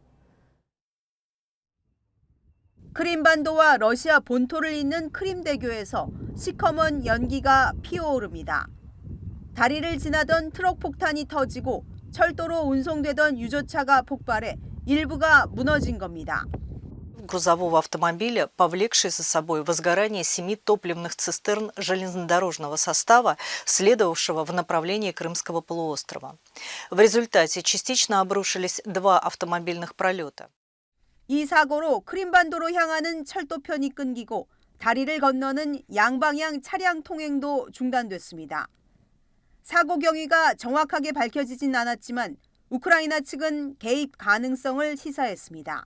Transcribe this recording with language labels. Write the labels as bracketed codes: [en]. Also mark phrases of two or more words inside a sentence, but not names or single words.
[ko] 크림반도와 러시아 본토를 잇는 크림대교에서 시커먼 연기가 피어오릅니다. 다리를 지나던 트럭 폭탄이 터지고 철도로 운송되던 유조차가 폭발해 일부가 무너진 겁니다. [ru] грузового автомобиля, повлекший за собой возгорание 7 топливных цистерн железнодорожного состава, следовавшего в направлении Крымского полуострова. В результате частично обрушились 2 автомобильных пролета. [ko] 이 사고로 크림반도로 향하는 철도편이 끊기고 다리를 건너는 양방향 차량 통행도 중단됐습니다. 사고 경위가 정확하게 밝혀지진 않았지만 우크라이나 측은 개입 가능성을 시사했습니다.